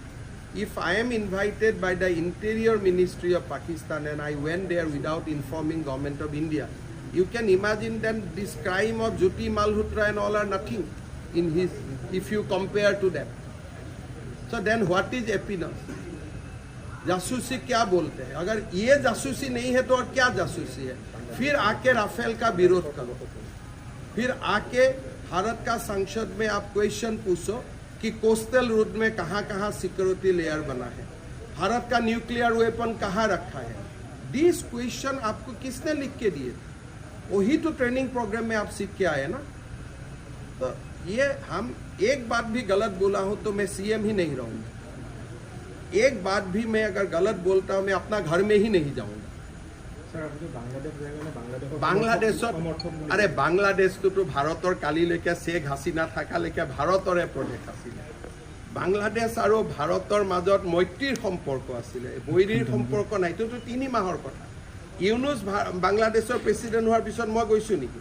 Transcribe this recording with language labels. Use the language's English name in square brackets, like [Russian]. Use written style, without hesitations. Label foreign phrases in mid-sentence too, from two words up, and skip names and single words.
[English] If I am invited by the Interior Ministry of Pakistan and I went there without informing Government of India, you can imagine then this crime of Jyoti Malhotra and all are nothing in his, if you compare to them. So then what is happiness? [Hindi] जासूसी क्या बोलते हैं? अगर ये जासूसी नहीं है तो और क्या जासूसी है? फिर आके राफेल का विरोध करो, फिर आके भारत का संसद में आप क्वेश्चन पूछो कि कोस्टल रोड में कहाँ कहाँ [English] security layer [Hindi] बना है, भारत का [English] nuclear weapon [Hindi] कहाँ रखा है. [English] this question [Hindi] आपको किसने लिख के दिए? वही तो [English] training program [Hindi] में आप सीख के आए ना. तो ये हम एक बात भी गलत बोला हूँ तो मैं सीएम ही नहीं रहूँगा. एक बात भी मैं अगर गलत बोलता हूँ मैं अपना घर में ही नहीं जाऊँगा. [Assamese] বাংলাদেশত আরে বাংলাদেশটো ভাৰতৰ কালিলৈকে শেখ হাছিনা থাকালৈকে ভাৰতৰে প্ৰদেশ আছিলে. বাংলাদেশ আৰু ভাৰতৰ মাজত মৈত্ৰীৰ সম্পৰ্ক আছিলে, বৈৰীৰ সম্পৰ্ক নাই. এইটোতো 3 মাহৰ কথা. ইউনুছ বাংলাদেশৰ প্ৰেচিডেণ্ট হোৱাৰ পিছত মই গৈছোঁ নেকি?